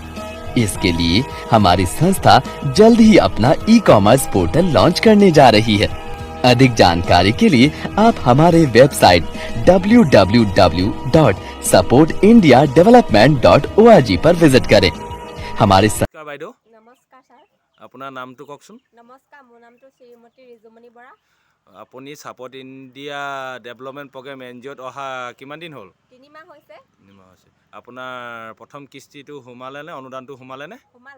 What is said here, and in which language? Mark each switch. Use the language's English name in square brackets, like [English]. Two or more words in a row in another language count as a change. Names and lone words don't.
[Hindi] इसके लिए हमारी संस्था जल्द ही अपना ई-कॉमर्स पोर्टल लॉन्च करने जा रही है। अधिक जानकारी के लिए आप हमारे वेबसाइट www.supportindiadevelopment.org पर विजिट करें। हमारे [Assamese] বাইদেউ নমস্কাৰ ছাৰ। আপোনাৰ নামটো কওকচোন। নমস্কাৰ, মোৰ নামটো শ্ৰীমতী ৰিজুমণি বৰা। আপুনি ছাপোৰ্ট ইণ্ডিয়া ডেভেলপমেণ্ট প্ৰগ্ৰেম NGOত অহা কিমান দিন হ'ল? 3 মাহ হৈছে। হৈছে। আপোনাৰ প্ৰথম কিস্তিটো সোমালে নে অনুদানটো সোমালে নে? সোমালে।